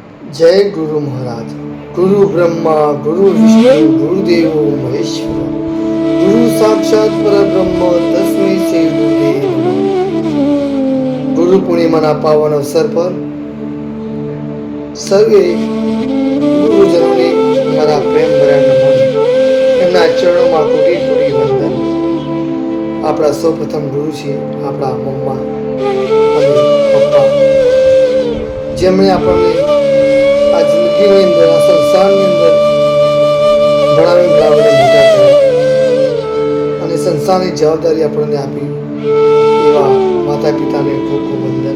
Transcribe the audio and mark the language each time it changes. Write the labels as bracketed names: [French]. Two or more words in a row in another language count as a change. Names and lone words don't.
[Hindi] जय गुरु महाराज। [Sanskrit] गुरु ब्रह्मा गुरु विष्णु गुरुदेव महेश्वर, गुरु साक्षात परब्रह्म तस्मै श्री गुरुदेव नमः। [Gujarati] गुरु पूर्णिमाના પાવન અવસર પર સર્વે ગુરુજનોને મારા પ્રેમ ભર્યા નમન, એમના ચરણોમાં કોટી કોટી વંદન। આપણા સૌપ્રથમ ગુરુ છે આપણા મમ્મા અને પપ્પા, જેમણે આપણને આ જિંદગીની અંદર, આ સંસારની અંદર ભણાવી ગણાવીને મોટા કર્યા અને સંસારની જવાબદારી આપણને આપી, એવા માતા પિતાને ખૂબ ખૂબ વંદન।